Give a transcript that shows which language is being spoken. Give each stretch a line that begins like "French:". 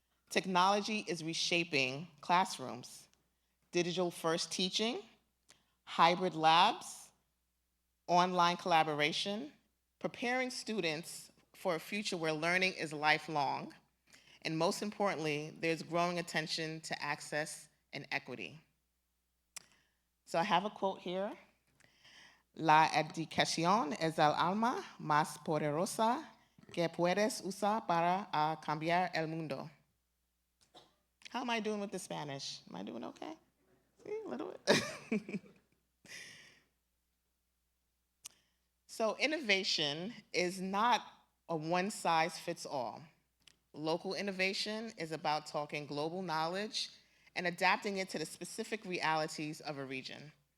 English: Technology is reshaping classrooms. Digital first teaching, hybrid labs, online collaboration, preparing students for a future where learning is lifelong. And most importantly, there's growing attention to access and equity. So I have a quote here.
Spanish: La educación es el alma más poderosa que puedes usar para cambiar el mundo.
English: How am I doing with the Spanish? Am I doing okay? See, a little bit. So innovation is not a one-size-fits-all. Local innovation is about talking global knowledge and adapting it to the specific realities of a region.